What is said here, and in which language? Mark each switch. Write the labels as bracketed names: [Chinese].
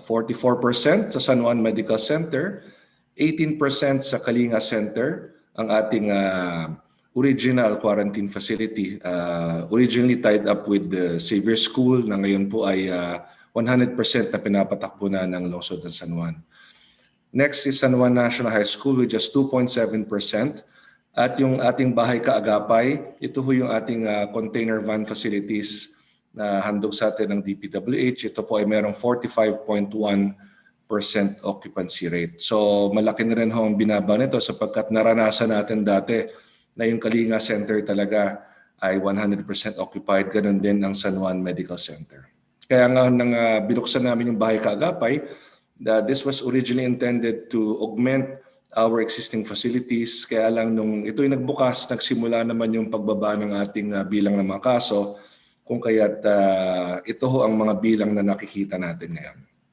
[Filipino] 44% sa San Juan Medical Center, 18% sa Kalinga Center, ang ating original quarantine facility. [English] Originally tied up with the Xavier School [Filipino] na ngayon po ay 100% na pinapatakbo na ng lungsod ng San Juan. [English] Next is San Juan National High School with just 2.7%. [Filipino] At yung ating bahay kaagapay, ito ho yung ating container van facilities na handog sa atin ng DPWH. Ito po ay merong 45.1% occupancy rate. So malaki na rin ho ang binaba nito sapagkat naranasan natin dati na yung Kalinga Center talaga ay 100% occupied. Ganun din ang San Juan Medical Center. Kaya nga nang binuksan namin yung bahay kaagapay, [English] this was originally intended to augment our existing facilities. [Filipino] Kaya lang nung ito'y nagbukas, nagsimula naman yung pagbaba ng ating bilang ng mga kaso, kung kaya't ito ho ang mga bilang na nakikita natin ngayon.